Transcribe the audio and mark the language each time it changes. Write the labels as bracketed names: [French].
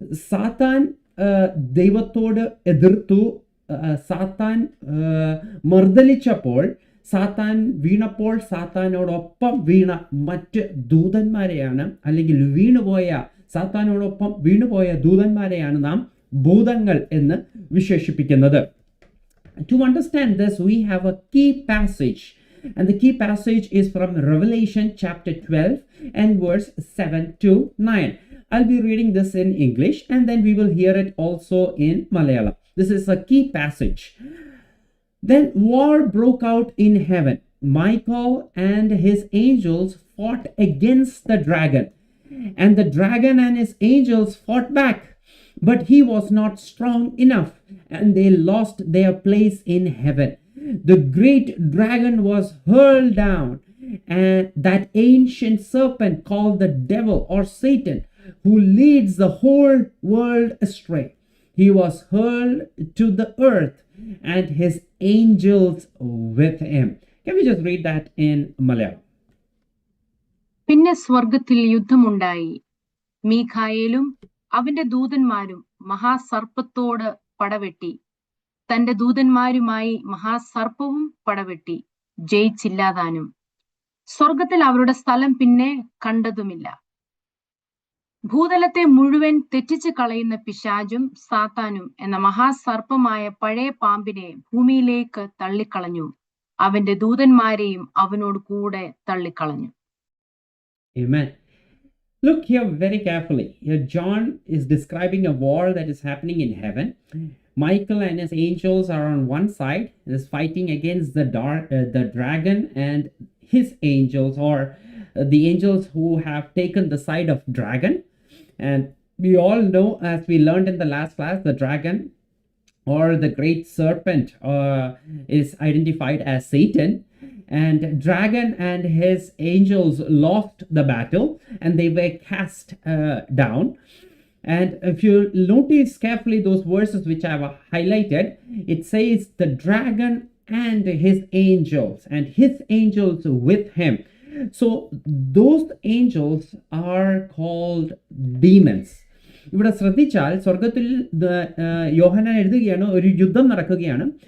[Malayalam] സാത്താൻ ദൈവത്തോട് എതിർത്തു, സാത്താൻ മർദ്ദലിച്ചപ്പോൾ, സാത്താൻ വീണപ്പോൾ സാത്താനോടൊപ്പം വീണ മറ്റ് ദൂതന്മാരെയാണ്, അല്ലെങ്കിൽ വീണുപോയ, സാത്താനോടൊപ്പം വീണുപോയ ദൂതന്മാരെയാണ് നാം ഭൂതങ്ങൾ എന്ന് വിശേഷിപ്പിക്കുന്നത്. [English] To understand this, we have a key passage, and the key passage is from Revelation chapter 12 and verse 7 to 9. I'll be reading this in English and then we will hear it also in Malayalam. This is a key passage. Then war broke out in heaven. Michael and his angels fought against the dragon, and the dragon and his angels fought back. But he was not strong enough, and they lost their place in heaven. The great dragon was hurled down, and that ancient serpent called the devil or Satan, who leads the whole world astray. He was hurled to the earth, and his angels with him. Can we just read that in Malayalam? [Malayalam] പിന്നെ സ്വർഗത്തിൽ യുദ്ധമുണ്ടായി. മീഖായേലും അവന്റെ ദൂതന്മാരും മഹാസർപ്പത്തോട് പടവെട്ടി. തന്റെ ദൂതന്മാരുമായി മഹാസർപ്പവും പടവെട്ടി ജയിച്ചില്ലാതാനും. സ്വർഗത്തിൽ അവരുടെ സ്ഥലം പിന്നെ കണ്ടതുമില്ല. ഭൂതലത്തെ മുഴുവൻ തെറ്റിച്ച് കളയുന്ന പിശാചും സാത്താനും എന്ന മഹാസർപ്പമായ പഴയ പാമ്പിനെ ഭൂമിയിലേക്ക് തള്ളിക്കളഞ്ഞു. അവന്റെ ദൂതന്മാരെയും അവനോട് കൂടെ തള്ളിക്കളഞ്ഞു. [English] Amen. Look here very carefully. Here John is describing a war that is happening in heaven. Michael and his angels are on one side, is fighting against the dragon and his angels, or the angels who have taken the side of dragon. And we all know, as we learned in the last class, the dragon or the great serpent is identified as Satan. And dragon and his angels lost the battle and they were cast down. And if you notice carefully those verses which I have highlighted, it says the dragon and his angels with him. So those angels are called demons. [Malayalam] ഇവിടെ ശ്രദ്ധിച്ചാൽ സ്വർഗത്തിൽ യോഹന്നാൻ എഴുതുകയാണ്, ഒരു യുദ്ധം നടക്കുകയാണ്.